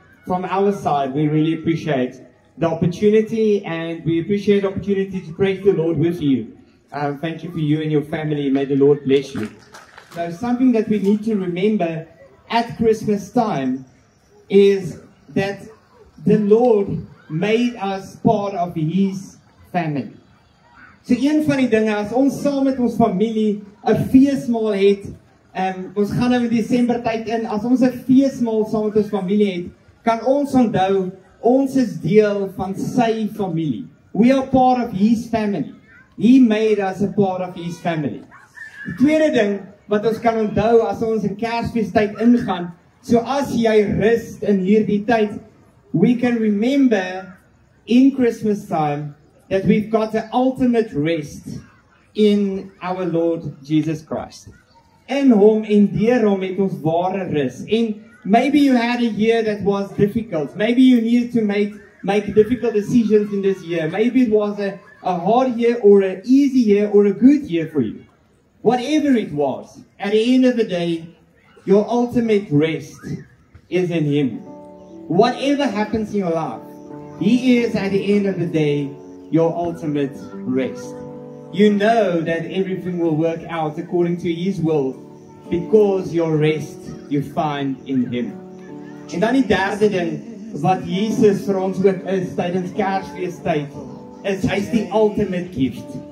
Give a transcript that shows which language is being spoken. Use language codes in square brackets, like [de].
[en] From our side, we really appreciate the opportunity, and we appreciate the opportunity to praise the Lord with you. Thank you for you and your family. May the Lord bless you. So something that we need to remember at Christmas time is that the Lord made us part of His family. [af] So een van die dinge, as ons saam met ons familie 'n feesmaal het, ons gaan nou in Desember tyd in, as ons 'n feesmaal saam met ons familie het, kan ons onthou, ons is deel van sy familie. [en] We are part of His family. He made us a part of His family. [af] Die tweede ding wat ons kan onthou as ons in Kersfeestyd ingaan, so as jy rus in hierdie tyd, [en] we can remember in Christmas time that we've got the ultimate rest in our Lord Jesus Christ. [af] In hom en deur hom het ons ware rus. [en] And maybe you had a year that was difficult. Maybe you needed to make difficult decisions in this year. Maybe it was a hard year or an easy year or a good year for you. Whatever it was, at the end of the day, your ultimate rest is in Him. Whatever happens in your life, He is at the end of the day your ultimate rest. You know that everything will work out according to His will, because your rest you find in Him. [af] En dan die derde ding wat Jesus vir ons ook is tydens Kersfeestyd, is hy's die [en] ultimate gift.